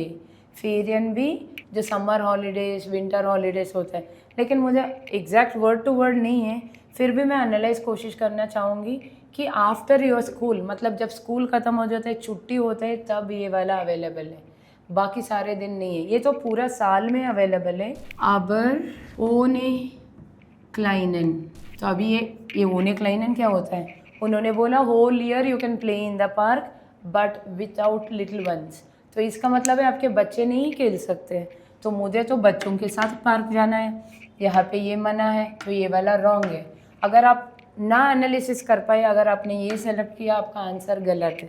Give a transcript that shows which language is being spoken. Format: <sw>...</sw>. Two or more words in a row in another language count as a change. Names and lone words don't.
<hi>फेरियन भी जो</hi> <en>summer holidays, winter holidays</en> <hi>होता है, लेकिन मुझे</hi> <en>exact word to word</en> <hi>नहीं है, फिर भी मैं एनालाइज कोशिश करना चाहूँगी कि</hi> <en>after your school,</en> <hi>मतलब जब स्कूल ख़त्म हो जाता है, छुट्टी होता है, तब ये वाला अवेलेबल है, बाकी सारे दिन नहीं है। ये तो पूरा साल में अवेलेबल है।</hi> <de>aber ohne kleinen,</de> <hi>तो अभी ये</hi> <de>ohne kleinen</de> <hi>क्या होता है? उन्होंने बोला</hi> <en>whole year you can play in the park but without little ones.</en> <hi>तो इसका मतलब है आपके बच्चे नहीं खेल सकते। तो मुझे तो बच्चों के साथ पार्क जाना है, यहाँ पे ये मना है, तो ये वाला रॉन्ग है। अगर आप ना एनालिसिस कर पाए, अगर आपने ये सेलेक्ट किया, आपका आंसर गलत है।</hi>